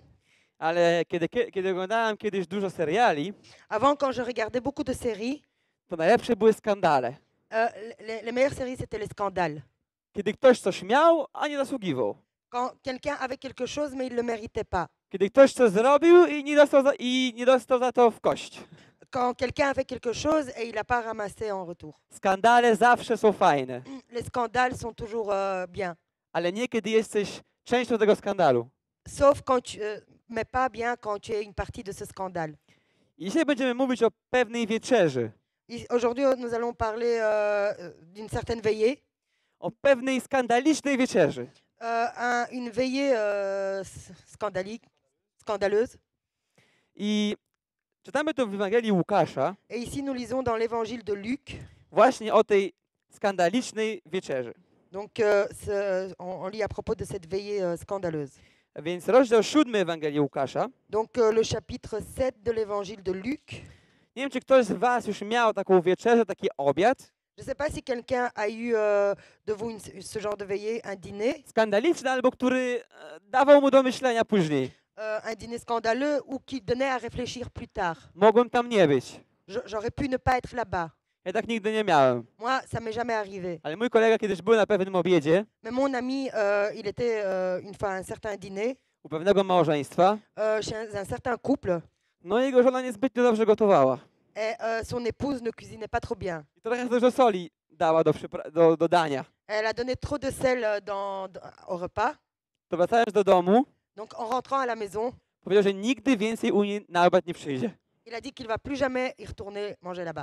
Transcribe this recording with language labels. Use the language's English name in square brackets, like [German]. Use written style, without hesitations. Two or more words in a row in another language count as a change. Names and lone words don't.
[Polish] ale kiedy oglądałem kiedyś dużo seriali, [French] Avant, quand je regardais beaucoup de séries, [Polish] to najlepsze były skandale. [French] les meilleures séries, c'était les scandales. [Polish] Kiedy ktoś coś miał, a nie zasługiwał. [French] Quand quelqu'un avait quelque chose, mais il ne le méritait pas. [Polish] Kiedy ktoś coś zrobił i nie dostał za to w kość. [French] Quand quelqu'un a fait quelque chose et il n'a pas ramassé en retour. [Polish] Skandale zawsze są fajne, [French] Les scandales sont toujours bien. [Polish] ale nie kiedy jesteś częścią tego skandalu. [French] Sauf quand mais pas bien quand tu es une partie de ce scandale. [Polish] I dzisiaj będziemy mówić o pewnej wieczerzy, [French] Aujourd'hui, nous allons parler d'une certaine veillée. [Polish] o pewnej skandalicznej wieczerzy. [French] Une veillée scandaleuse. [Polish] I czytamy to w Ewangelii Łukasza, [French] Et ici, nous lisons dans l'évangile de Luc. [Polish] właśnie o tej skandalicznej wieczerzy. [French] Donc, on lit à propos de cette veillée scandaleuse. [Polish] A więc rozdział 7 Ewangelii Łukasza. [French] Donc, le chapitre 7 de l'évangile de Luc. [Polish] Nie wiem, czy ktoś z was już miał taką wieczerzę, taki obiad. [French] Je ne sais pas si quelqu'un a eu de vous ce genre de veillée, un dîner. [Polish] Skandaliczny, albo który dawał mu do myślenia później. [French] Un dîner scandaleux ou qui donnait à réfléchir plus tard. [Polish] Mogłem tam nie być. [French] J'aurais pu ne pas être là-bas. [Polish] Ja tak nigdy nie miałem. [French] Moi, ça m'est jamais arrivé. [Polish] Ale mój kolega kiedyś był na pewnym obiedzie [French] Mais mon ami, il était une fois à un certain dîner [Polish] u pewnego małżeństwa. [French] chez un certain couple [Polish] No i jego żona niezbytnio dobrze gotowała. [French] et son épouse ne cuisinait pas trop bien. [Polish] I trochę dużo soli dała do dania. [French] Elle a donné trop de sel au repas. [Polish] To wracając do domu, [French] Donc, en rentrant à la maison, [Polish] powiedział, że nigdy więcej u niej na obiad nie przyjdzie. [French] il a dit qu'il va plus jamais y retourner manger là-bas.